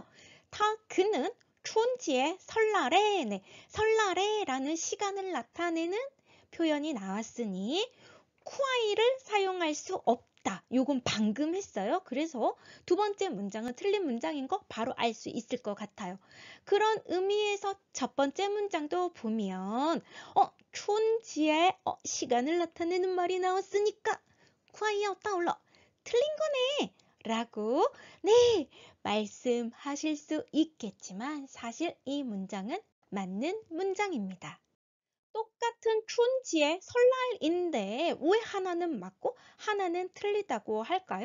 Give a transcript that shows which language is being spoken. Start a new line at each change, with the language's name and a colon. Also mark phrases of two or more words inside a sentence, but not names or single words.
Korean: 그는 春节 설날에, 네, 설날에 라는 시간을 나타내는 표현이 나왔으니 콰이를 사용할 수 없다. 요건 방금 했어요. 그래서 두 번째 문장은 틀린 문장인 거 바로 알 수 있을 것 같아요. 그런 의미에서 첫 번째 문장도 보면 春节 시간을 나타내는 말이 나왔으니까
Chinese: 快要到了
Korean: 틀린 거네 라고 네 말씀하실 수 있겠지만 사실 이 문장은 맞는 문장입니다. 똑같은 春节 설날인데 왜 하나는 맞고 하나는 틀리다고 할까요?